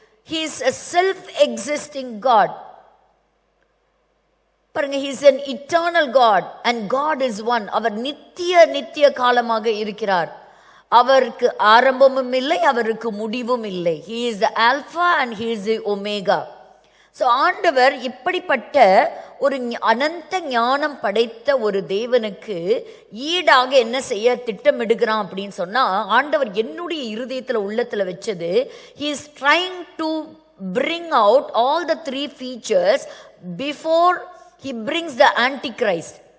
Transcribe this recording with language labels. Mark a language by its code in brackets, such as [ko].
[en] He is a self-existing God. [ta] பாருங்க, [en] he is an eternal God and God is one. [ta] அவர் நித்திய காலமாக இருக்கிறார். அவருக்கு ஆரம்பமும் இல்லை, அவருக்கு முடிவும் இல்லை. [en] He is the Alpha and he is the Omega. [ta] So ஆண்டவர் இப்படிப்பட்ட ஒரு அனந்த ஞானம் படைத்த ஒரு தேவனுக்கு ஈடாக என்ன செய்ய திட்டமிடுகிறான் அப்படின்னு சொன்னா, ஆண்டவர் என்னுடைய இருதயத்துல உள்ளத்துல வச்சது, [en] he is trying to bring out all the 3 features before he brings the antichrist.